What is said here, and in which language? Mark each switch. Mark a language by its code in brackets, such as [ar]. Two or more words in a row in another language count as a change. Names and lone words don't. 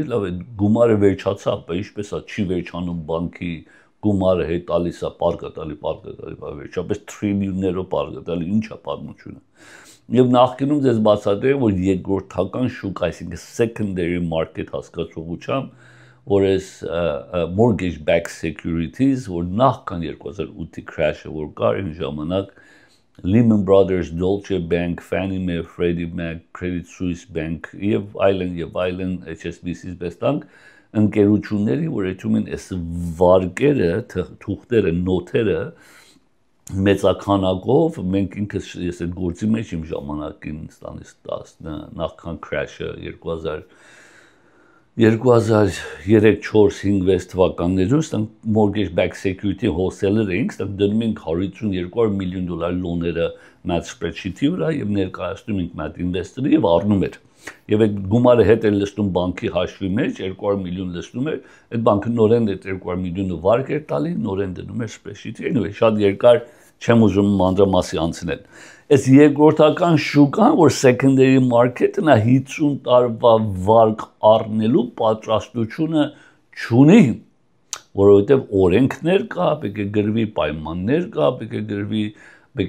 [hy] լավ է, գումարը վերջացավ, բայց ինչպես է չի վերջանում բանկի գումարը հետ տալիս է, պարկը տալի, վերջապես տրիլիոններով պարկը տալի, ինչ է պատմությունը։ Եվ նախկինում ձեզ բացատրեմ, որ երկրորդական շուկա, այսինքն [en] secondary market [hy] հասկացողությամբ, որ այս [en] mortgage-backed securities, [hy] որ նախքան 2008-ի crash-ը, որ կար այն ժամանակ Lehman Brothers, Deutsche Bank, Fannie Mae, Freddie Mac, Credit Suisse Bank եւ այլն HSBC-ից բեստանք ընկերությունների, որ այդում են այս վարկերը, թուղթերը, նոթերը մեծաքանակով, մենք ինքս ես այդ գործի մեջ իմ ժամանակին ստանից 10 նախքան crash-ը 2003-4-5-6 թվականներում ստանք [en] mortgage-backed security wholesaler [hy] էինք, ստանք դնում ենք $150-200 միլիոն լոները մատ spreadsheet-ի վրա եւ ներկայացնում ենք մատ investor-ը եւ առնում էր։ Եվ այդ գումարը հետ էր լցնում բանկի հաշվի մեջ, 200 միլիոն լցնում էր, այդ բանկը նորեն այդ 200 միլիոնը վարկ էր տալի, նորեն դնում էր spreadsheet-ի, anyway, շատ երկար չեմ ուզում մանրամասի անցնել։ Այս երկրորդական շուկան, որ [en] secondary market- [hy] ը նա 50 տարվա վարկ առնելու պատրաստությունը չունի, որովհետև օրենքներ կա, պետք է գրվի պայմաններ կա, պետք